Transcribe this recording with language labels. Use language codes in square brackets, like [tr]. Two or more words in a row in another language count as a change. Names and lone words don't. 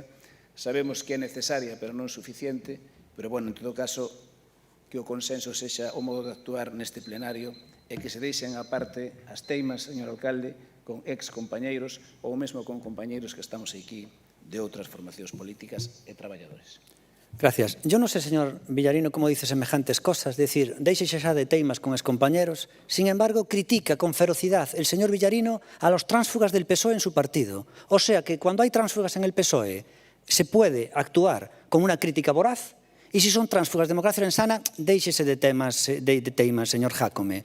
[gl] Sabemos que é necesaria, pero non suficiente, pero, bueno, en todo caso, que o consenso sexa o modo de actuar neste plenario e que se deixen aparte as teimas, señor alcalde, con ex-compañeiros ou mesmo con compañeiros que estamos aquí de outras formacións políticas e traballadores. [es] Gracias. Yo no sé, señor Villarino, cómo dice semejantes cosas, es decir, [gl] déixese xa de teimas con excompañeros, [es] sin embargo, critica con ferocidad el señor Villarino a los tránsfugas del PSOE en su partido. O sea que cuando hay tránsfugas en el PSOE se puede actuar con una crítica voraz y si son tránsfugas de democracia lorenzana, [gl] déixese de teimas, [es] señor Jácome.